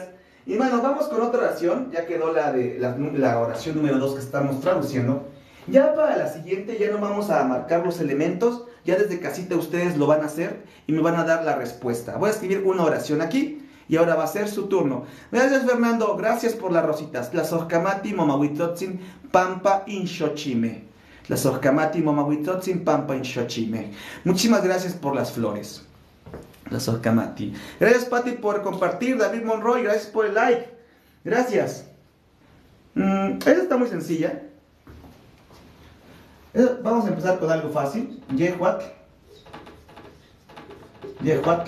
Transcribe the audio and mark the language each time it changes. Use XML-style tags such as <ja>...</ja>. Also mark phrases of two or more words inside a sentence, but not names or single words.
<es>Y bueno, vamos con otra oración. Ya quedó la oración número 2 que estamos traduciendo. Ya para la siguiente ya no vamos a marcar los elementos. Ya desde casita ustedes lo van a hacer y me van a dar la respuesta. Voy a escribir una oración aquí y ahora va a ser su turno. Gracias, Fernando. Gracias por las rositas.</es> <nah>Tlazocamati momahuitotzin pampa inxochime. Tlazocamati momahuitotzin pampa inxochime.</nah> <es>Muchísimas gracias por las flores.</es> <nah>Tlazocamati.</nah> <es>Gracias, Pati, por compartir. David Monroy, gracias por el like. Gracias. Esta está muy sencilla. Vamos a empezar con algo fácil.</es> <nah>Yehuatl. Yehuatl.</nah>